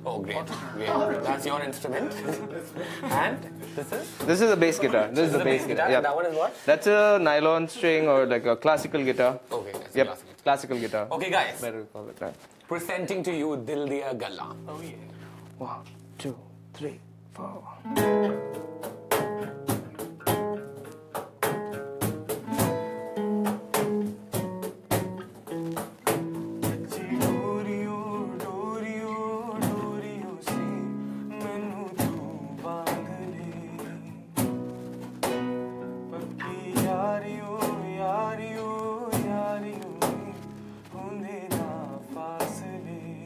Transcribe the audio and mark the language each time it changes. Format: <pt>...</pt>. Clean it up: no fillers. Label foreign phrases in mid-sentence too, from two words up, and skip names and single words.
<en>Oh, great. That's your instrument. And this is? This is a bass guitar. This is the bass guitar. And Yeah. that one is what? That's a nylon string or like a classical guitar. Okay, that's Yep, classical. classical guitar. Okay, guys. Better call it that. Presenting to you Dil Diya Galla. Oh yeah. 1, 2, 3, 4.</en> <pa>ਡੋਰੀਓ ਸੇ ਮੈਨੂੰ ਤੂੰ ਬੰਨ੍ਹ ਲੈ ਪੱਕੀ ਯਾਰੀਓ ਹੋਂਦੇ ਨਾ ਫ਼ਾਸਲੇ</pa>